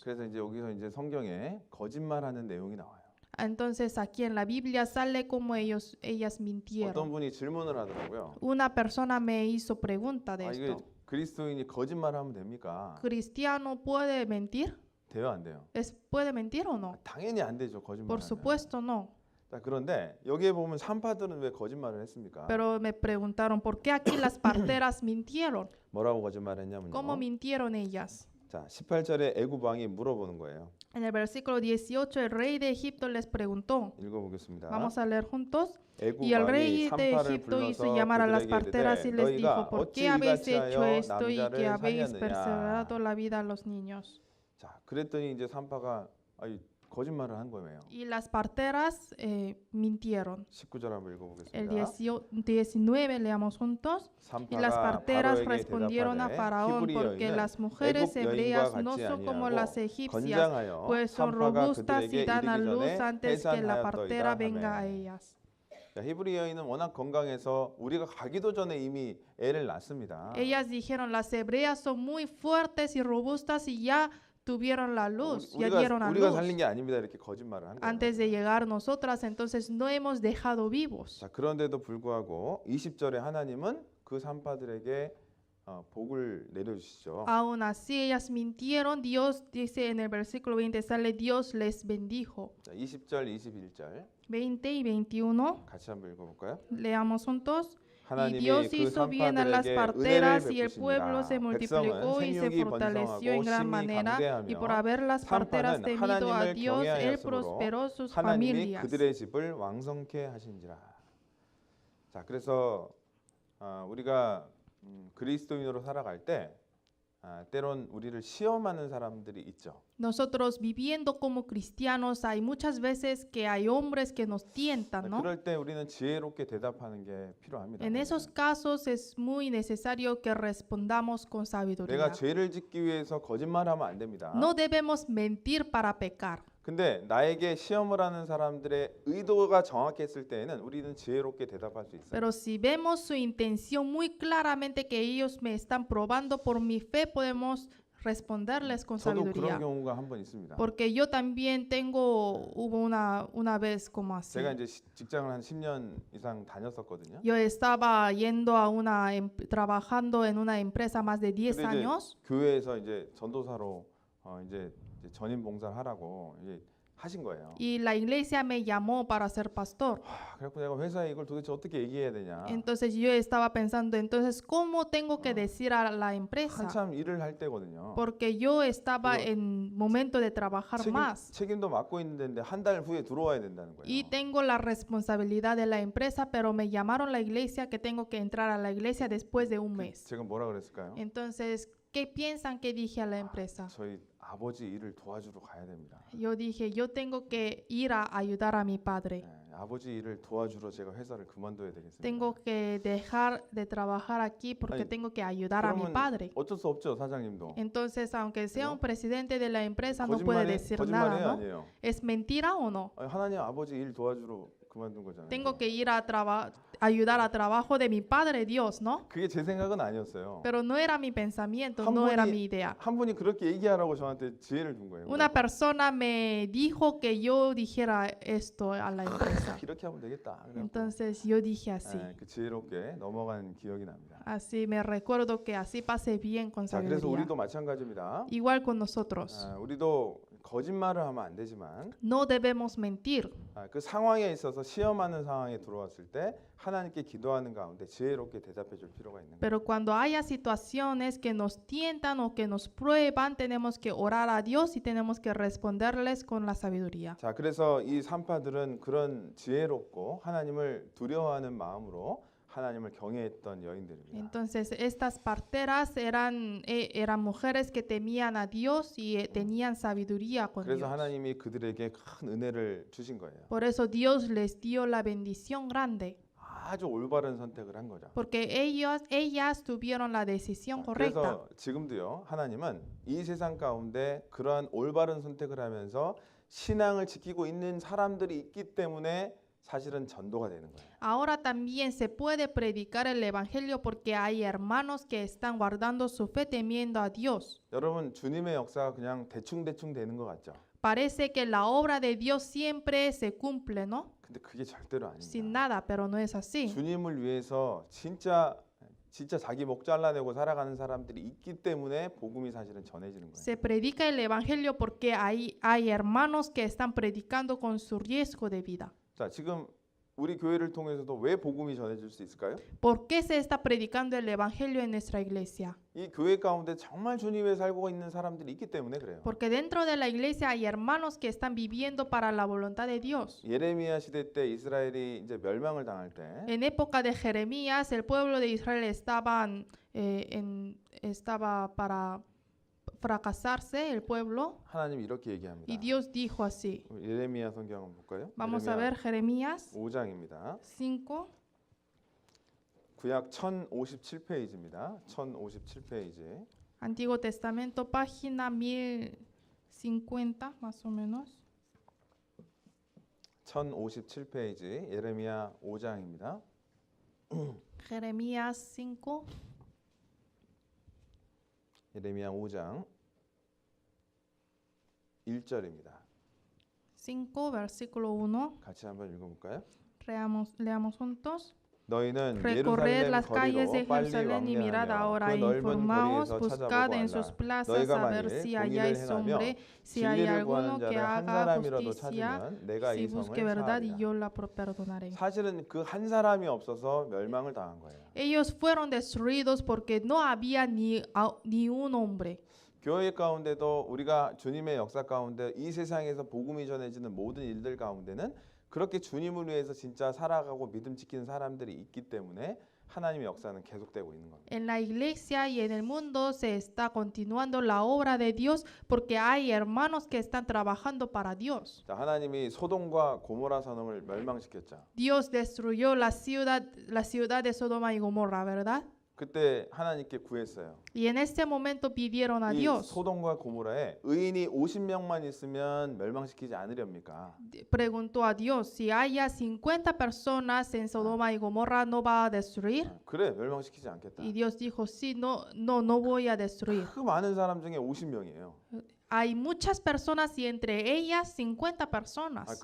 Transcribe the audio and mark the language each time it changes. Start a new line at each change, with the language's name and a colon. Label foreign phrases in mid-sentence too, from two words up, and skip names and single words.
Korean: 그래서 이제 여기서 이제 성경에 거짓말하는 내용이 나와요.
Spanish: Entonces aquí en la Biblia sale como ellas
Korean: 어떤
Spanish: mintieron.
Korean: 분이 질문을 하더라고요.
Spanish: Una persona me hizo pregunta de
Korean: 아, 이게
Spanish: esto.
Korean: 그리스도인이 거짓말하면 됩니까?
Spanish: ¿Cristiano puede mentir?
Korean: 돼요, 안 돼요?
Spanish: ¿Puede mentir o no?
Korean: 당연히 안 되죠,
Spanish: Por
Korean: 거짓말하면.
Spanish: supuesto no.
Korean: 자, 그런데 여기에 보면 산파들은 왜 거짓말을 했습니까?
Spanish: Pero me preguntaron, ¿por qué aquí las parteras mintieron?
Korean: 뭐라고 거짓말했냐면요.
Spanish: ¿Cómo mintieron ellas?
Korean: 자, 18절에 애굽 왕이 물어보는 거예요.
Spanish: En el versículo 18, el rey de Egipto les preguntó.
Korean: 읽어보겠습니다.
Spanish: Vamos a leer juntos.
Korean: 애굽
Spanish: Y el
Korean: 왕이
Spanish: rey de
Korean: 산파를
Spanish: Egipto hizo
Korean: 불러서
Spanish: llamar a las
Korean: 그들에게
Spanish: parteras y
Korean: 이르되
Spanish: les dijo,
Korean: 너희가
Spanish: ¿por
Korean: 어찌
Spanish: qué habéis
Korean: 이같이
Spanish: hecho
Korean: 하여
Spanish: esto y que
Korean: 남자를
Spanish: habéis
Korean: 살렸느냐?
Spanish: preservado la vida a los niños?
Korean: 자, 그랬더니 이제 산파가 아니 거짓말을 한 거예요.
Spanish: Y las parteras mintieron.
Korean: 19절 한번
Spanish: El
Korean: 읽어보겠습니다.
Spanish: 19 leamos juntos. Y las
Korean: 산파가
Spanish: parteras
Korean: 바로에게
Spanish: respondieron a
Korean: 대답하되
Spanish: Faraón,
Korean: 히브리
Spanish: porque
Korean: 여인은
Spanish: las mujeres
Korean: 애굽
Spanish: hebreas
Korean: 여인과
Spanish: no
Korean: 같지
Spanish: son como las
Korean: 아니하고
Spanish: egipcias,
Korean: 건장하여
Spanish: pues son
Korean: 산파가
Spanish: robustas y
Korean: 그들에게
Spanish: dan a
Korean: 이르기
Spanish: luz
Korean: 전에
Spanish: antes que la partera
Korean: 해산하였더이다
Spanish: venga a
Korean: 하매.
Spanish: ellas.
Korean: 자, 히브리 여인은 워낙 건강해서 우리가 가기도 전에 이미 애를 낳습니다.
Spanish: Ellas dijeron, las hebreas son muy fuertes y robustas y ya tuvieron la luz, ya dieron a
Korean: 우리가
Spanish: luz.
Korean: 살린 게 아닙니다. 이렇게 거짓말을 한 거예요.
Spanish: Antes de llegar nosotras, entonces no hemos dejado vivos.
Korean: 자, 그런데도 불구하고 20절에 하나님은 그 산파들에게 복을 내려주시죠.
Spanish: Aún así ellas mintieron. Dios dice en el versículo 20, sale Dios les bendijo.
Korean: 자, 20절, 21절
Spanish: 20 y 21,
Korean: 같이 한번 읽어볼까요?
Spanish: leamos juntos. Y
Korean: 하나님이
Spanish: Dios
Korean: 그
Spanish: hizo bien a las
Korean: 산파들에게
Spanish: parteras
Korean: 은혜를
Spanish: y el pueblo se
Korean: 베푸시니라.
Spanish: multiplicó y se
Korean: 백성은
Spanish: fortaleció en
Korean: 생육이
Spanish: gran
Korean: 번성하고
Spanish: manera. Y por
Korean: 심히
Spanish: haber las parteras
Korean: 산파는
Spanish: temido a
Korean: 하나님을
Spanish: Dios, Él
Korean: 경외하였으므로
Spanish: prosperó sus
Korean: 하나님이
Spanish: familias.
Korean: 그들의 집을 왕성케 하신지라. 자, 그래서 우리가 그리스도인으로 살아갈 때 때론 우리를 시험하는 사람들이 있죠.
Spanish: Nosotros viviendo como cristianos, hay muchas veces que hay hombres que nos tientan, ¿no?
Korean: 그럴 때 우리는 지혜롭게 대답하는 게 필요합니다.
Spanish: En esos casos es muy necesario que respondamos con
Korean: 내가
Spanish: sabiduría.
Korean: 죄를 짓기 위해서 거짓말하면 안 됩니다.
Spanish: No debemos mentir para pecar.
Korean: 근데 나에게 시험을 하는 사람들의 의도가 정확했을 때에는 우리는 지혜롭게 대답할 수 있어요.
Spanish: Pero si vemos su intención muy claramente que ellos me están probando por mi fe, podemos responderles con
Korean: 저도 그런
Spanish: sabiduría.
Korean: 경우가 한 번 있습니다.
Spanish: Porque yo también hubo una vez como así.
Korean: 제가 이제 직장을 한 10년 이상 다녔었거든요.
Spanish: Yo estaba yendo a trabajando en una empresa más de 10
Korean: 근데 이제
Spanish: años.
Korean: 교회에서 이제 전도사로 이제 전임 봉사를 하라고 이제 하신 거예요.
Spanish: Y la iglesia me llamó para ser pastor.
Korean: 그래서 내가 회사에 이걸 도대체 어떻게 얘기해야 되냐.
Spanish: Entonces yo estaba pensando, entonces, ¿cómo tengo que decir a la empresa?
Korean: 한참 일을 할 때거든요.
Spanish: Porque yo estaba
Korean: 그리고
Spanish: en momento de trabajar más.
Korean: 책임도 맡고 있는데 한 달 후에 들어와야 된다는 거예요.
Spanish: Y tengo la responsabilidad de la empresa, pero me llamaron a la iglesia que tengo que entrar a la iglesia después de un mes.
Korean: 제가 뭐라 그랬을까요?
Spanish: Entonces, ¿qué piensan que dije a la empresa?
Korean: 저희 아버지 일을 도와주러 가야 됩니다.
Spanish: Yo dije, yo tengo que ir a ayudar a mi padre.
Korean: 아버지 일을 도와주러 제가 회사를 그만둬야 되겠습니다.
Spanish: Tengo que dejar de trabajar aquí porque Ay, tengo que ayudar a mi
Korean: 그러면
Spanish: padre.
Korean: 어쩔 수 없죠, 사장님도.
Spanish: Entonces, aunque sea ¿No? un presidente de la empresa, no puede decir nada,
Korean: 거짓말이에요,
Spanish: ¿no?
Korean: 아니에요?
Spanish: ¿Es mentira o no?
Korean: 아니, 하나님 아버지 일 도와주러 그만둔 거잖아요.
Spanish: Tengo que ir a ayudar a trabajo de mi padre Dios, ¿no?
Korean: 그게 제 생각은 아니었어요.
Spanish: Pero no era mi pensamiento,
Korean: 한
Spanish: no era
Korean: 분이-
Spanish: mi idea.
Korean: 한 분이 그렇게 얘기하라고 저한테 지혜를 준 거예요.
Spanish: Una persona me dijo que yo dijera esto a la empresa.
Korean: 이렇게 하면 되겠다. 그래갖고,
Spanish: Entonces yo dije así.
Korean: 그 지혜롭게 넘어간 기억이 납니다.
Spanish: Así me recuerdo que así pasé bien con
Korean: 자, 그래서
Spanish: sabiduría.
Korean: 우리도 마찬가지입니다.
Spanish: Igual con nosotros.
Korean: 우리도 거짓말을 하면 안 되지만
Spanish: No debemos mentir.
Korean: 그 상황에 있어서 시험하는 상황에 들어왔을 때 하나님께 기도하는 가운데 지혜롭게 대답해 줄 필요가 있는 거예요.
Spanish: Pero cuando haya situaciones que nos tientan o que nos prueban, tenemos que orar a Dios y tenemos que responderles con la sabiduría.
Korean: 자, 그래서 이 산파들은 그런 지혜롭고 하나님을 두려워하는 마음으로 하나님을 경외했던 여인들입니다.
Spanish: Entonces, estas parteras eran mujeres que temían a Dios y tenían sabiduría con
Korean: 그래서
Spanish: Dios.
Korean: 하나님이 그들에게 큰 은혜를 주신 거예요.
Spanish: Por eso Dios les dio la bendición grande,
Korean: 아주 올바른 선택을 한 거죠.
Spanish: porque ellas tuvieron la decisión correcta.
Korean: 그래서 지금도요, 하나님은 이 세상 가운데 그러한 올바른 선택을 하면서 신앙을 지키고 있는 사람들이 있기 때문에 사실은 전도가 되는 거예요.
Spanish: Ahora también se puede predicar el evangelio porque hay hermanos que están guardando su fe temiendo a Dios.
Korean: 여러분, 주님의 역사가 그냥 대충대충 되는 것 같죠?
Spanish: Parece que la obra de Dios siempre se cumple, ¿no?
Korean: 근데 그게 절대로
Spanish: Sin
Korean: 아닙니다.
Spanish: nada, pero no es así.
Korean: 주님을 위해서 진짜 자기 목 잘라내고 살아가는 사람들이 있기 때문에 복음이 사실은 전해지는 거예요.
Spanish: Se predica el evangelio porque hay hermanos que están predicando con su riesgo de vida.
Korean: 자, 지금 우리 교회를 통해서도 왜 복음이 전해질 수 있을까요?
Spanish: ¿Por qué se está predicando el evangelio en nuestra iglesia?
Korean: 이 교회 가운데 정말 주님 위해 살고 있는 사람들이 있기 때문에 그래요.
Spanish: Porque dentro de la iglesia hay hermanos que están viviendo para la voluntad de Dios.
Korean: 예레미야 시대 때 이스라엘이 이제 멸망을 당할 때
Spanish: En época de Jeremías, el pueblo de Israel estaba fracasarse el pueblo.
Korean: 하나님이 이렇게 얘기합니다.
Spanish: Y Dios dijo así.
Korean: 예레미야 성경 한번 볼까요?
Spanish: Vamos a ver Jeremías
Korean: 5장입니다.
Spanish: 5.
Korean: 구약 1057페이지입니다. 1057페이지.
Spanish: Antiguo Testamento, página 1050, más o menos.
Korean: 1057페이지 예레미야 5장입니다.
Spanish: Jeremías 5,
Korean: 예레미야 5장 1절입니다.
Spanish: 5, versículo 1.
Korean: 같이 한번 읽어볼까요?
Spanish: Leamos juntos.
Korean: 너희는
Spanish: Recorred
Korean: 예루살렘
Spanish: las calles de
Korean: 거리로 빨리
Spanish: Jerusalén y mirad
Korean: 왕래하며
Spanish: ahora
Korean: 그
Spanish: e
Korean: 넓은
Spanish: informaos,
Korean: 거리에서
Spanish: buscad en sus
Korean: 찾아보고
Spanish: plazas
Korean: 너희가
Spanish: a ver
Korean: 만일
Spanish: si
Korean: 공의를
Spanish: halláis
Korean: 행하며
Spanish: hombre, si hay
Korean: 진리를
Spanish: alguno
Korean: 구하는
Spanish: que
Korean: 자를 한
Spanish: haga
Korean: 사람이라도
Spanish: justicia,
Korean: 찾으면 내가
Spanish: si
Korean: 이 성을
Spanish: busque verdad y
Korean: 사하리라.
Spanish: yo la perdonaré.
Korean: 사실은 그 한 사람이 없어서 멸망을 당한 거예요.
Spanish: Ellos fueron destruidos porque no había ni un hombre.
Korean: 교회 가운데도 우리가 주님의 역사 가운데 이 세상에서 복음이 전해지는 모든 일들 가운데는 그렇게 주님을 위해서 진짜 살아가고 믿음 지키는 사람들이 있기 때문에 하나님의 역사는 계속되고 있는 겁니다.
Spanish: En la iglesia y en el mundo se está continuando la obra de Dios porque hay hermanos que están trabajando para Dios.
Korean: 자, 하나님이 소돔과 고모라 선을 멸망시켰죠.
Spanish: Dios destruyó la ciudad de Sodoma y Gomorra, ¿verdad?
Korean: 그때 하나님께 구했어요.
Spanish: Y en este momento pidieron a
Korean: 이
Spanish: Dios,
Korean: 소돔과 고모라에 의인이 50명만 있으면 멸망시키지 않으렵니까?
Spanish: preguntó a Dios, si haya 50 personas en Sodoma y Gomorra, ¿no va a destruir?
Korean: 그래, 멸망시키지 않겠다.
Spanish: Y Dios dijo, sí, no voy a destruir.
Korean: 그 많은 사람 중에 50명이에요.
Spanish: Hay muchas personas y entre ellas 50 personas.